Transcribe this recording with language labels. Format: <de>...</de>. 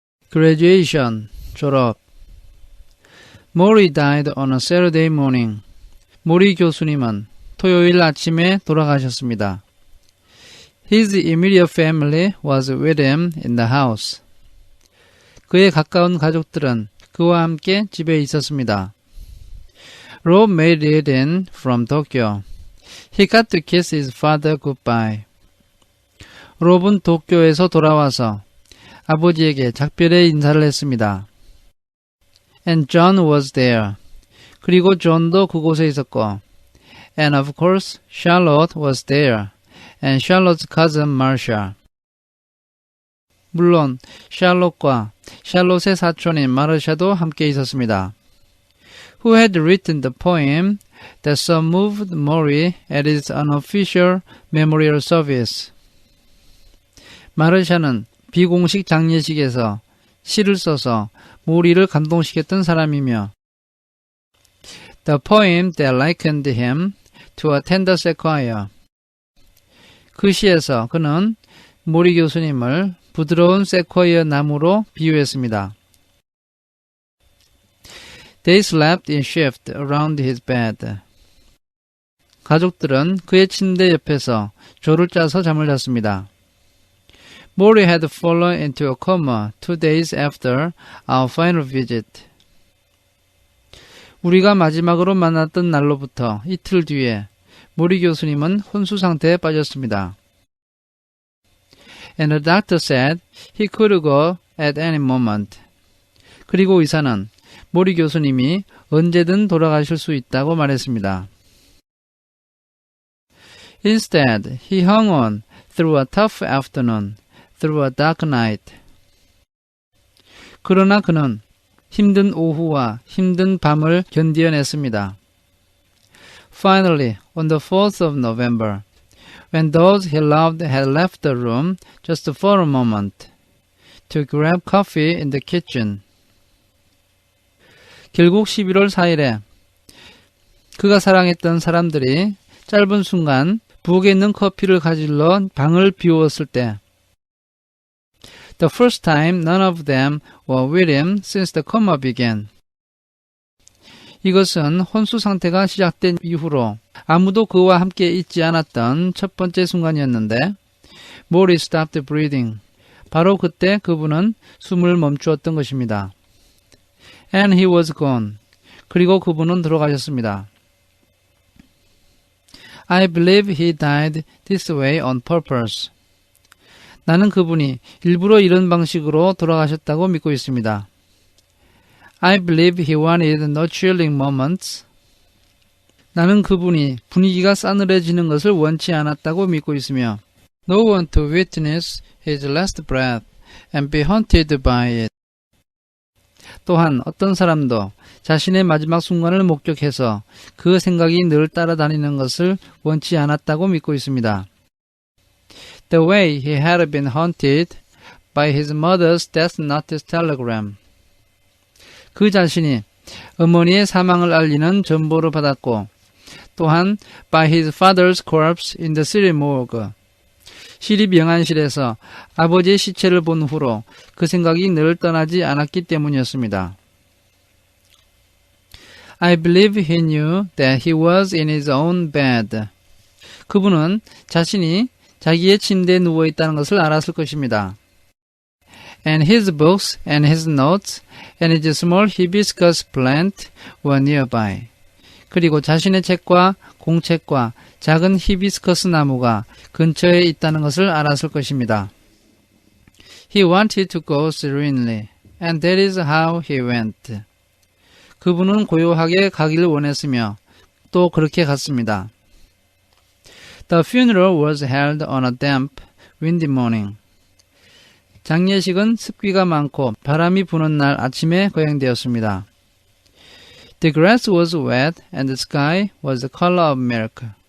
<en>graduation, 졸업. Mori died on a Saturday morning.</en> <ko>모리 교수님은 토요일 아침에 돌아가셨습니다.</ko> <en>His immediate family was with him in the house.</en> <ko>그의 가까운 가족들은 그와 함께 집에 있었습니다.</ko> <en>Rob made it in from Tokyo. He got to kiss his father goodbye.</en> <ko>롭은 도쿄에서 돌아와서 아버지에게 작별의 인사를 했습니다.</ko> <en>And John was there.</en> <ko>그리고 존도 그곳에 있었고,</ko> <en>and of course Charlotte was there, and Charlotte's cousin Marcia.</en> <ko>물론 샬롯과 샬롯의 사촌인 마르샤도 함께 있었습니다.</ko> <en>Who had written the poem that so moved Mori at his unofficial memorial service.</en> <ko>마르샤는 비공식 장례식에서 시를 써서 모리를 감동시켰던 사람이며</ko> <en>The poem that likened him to a tender sequoia.</en> <ko>그 시에서 그는 모리 교수님을 부드러운 세코이어 나무로 비유했습니다.</ko> <en>They slept in shift around his bed.</en> <ko>가족들은 그의 침대 옆에서 조를 짜서 잠을 잤습니다.</ko> <en>Mori had fallen into a coma 2 days after our final visit.</en> <ko>우리가 마지막으로 만났던 날로부터 이틀 뒤에 모리 교수님은 혼수 상태에 빠졌습니다.</ko> <en>And the doctor said he could go at any moment.</en> <ko>그리고 의사는 모리 교수님이 언제든 돌아가실 수 있다고 말했습니다.</ko> <en>Instead, he hung on through a tough afternoon, through a dark night.</en> <ko>그러나 그는 힘든 오후와 힘든 밤을 견디어냈습니다.</ko> <en>Finally, on the 4th of November, when those he loved had left the room just for a moment to grab coffee in the kitchen.</en> <ko>결국 11월 4일에 그가 사랑했던 사람들이 짧은 순간 부엌에 있는 커피를 가질러 방을 비웠을 때</ko> <en>The first time none of them were with him since the coma began.</en> <ko>이것은 혼수 상태가 시작된 이후로 아무도 그와 함께 있지 않았던 첫 번째 순간이었는데</ko> <en>Mori stopped breathing.</en> <ko>바로 그때 그분은 숨을 멈추었던 것입니다.</ko> <en>And he was gone.</en> <ko>그리고 그분은 돌아가셨습니다.</ko> <en>I believe he died this way on purpose.</en> <ko>나는 그분이 일부러 이런 방식으로 돌아가셨다고 믿고 있습니다.</ko> <en>I believe he wanted no chilling moments.</en> <ko>나는 그분이 분위기가 싸늘해지는 것을 원치 않았다고 믿고 있으며</ko> <en>No one to witness his last breath and be haunted by it.</en> <ko>또한 어떤 사람도 자신의 마지막 순간을 목격해서 그 생각이 늘 따라다니는 것을 원치 않았다고 믿고 있습니다.</ko> <en>The way he had been haunted by his mother's death notice telegram.</en> <ko>그 자신이 어머니의 사망을 알리는 전보를 받았고 또한</ko> <en>by his father's corpse in the city morgue.</en> <ko>시립영안실에서 아버지의 시체를 본 후로 그 생각이 늘 떠나지 않았기 때문이었습니다.</ko> <en>I believe he knew that he was in his own bed.</en> <ko>그분은 자신이 자기의 침대에 누워 있다는 것을 알았을 것입니다.</ko> <en>And his books and his notes and his small hibiscus plant were nearby.</en> <ko>그리고 자신의 책과 공책과 작은 히비스커스 나무가 근처에 있다는 것을 알았을 것입니다.</ko> <en>He wanted to go serenely, and that is how he went.</en> <ko>그분은 고요하게 가기를 원했으며 또 그렇게 갔습니다.</ko> <en>The funeral was held on a damp, windy morning.</en> <ko>장례식은 습기가 많고 바람이 부는 날 아침에 거행되었습니다.</ko> <en>The grass was wet and the sky was the color of milk.</en>